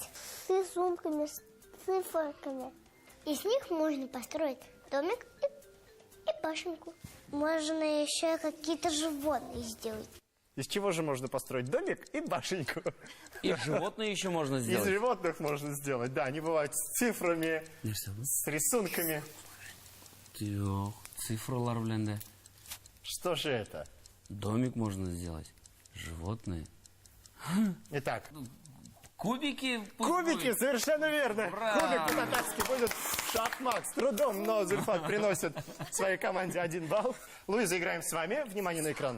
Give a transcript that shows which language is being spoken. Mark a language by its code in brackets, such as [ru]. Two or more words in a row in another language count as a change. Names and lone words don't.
[ru] С рисунками, с циферками. Из них можно построить домик и башенку. Можно еще какие-то животные сделать. Из чего же можно построить домик и башеньку? И животные еще можно Из сделать. животных можно сделать, да. Они бывают с цифрами, с рисунками. [tt] Yok, цифралар белән дә. [ru] Что же это? Домик можно сделать. Животные. Итак, Кубики. пусть кубики, будет. совершенно верно. Ура! Кубик по-татарски будет шахмат. С трудом, но Зульфат приносит своей команде 1 балл. Луиза, играем с вами. Внимание на экран.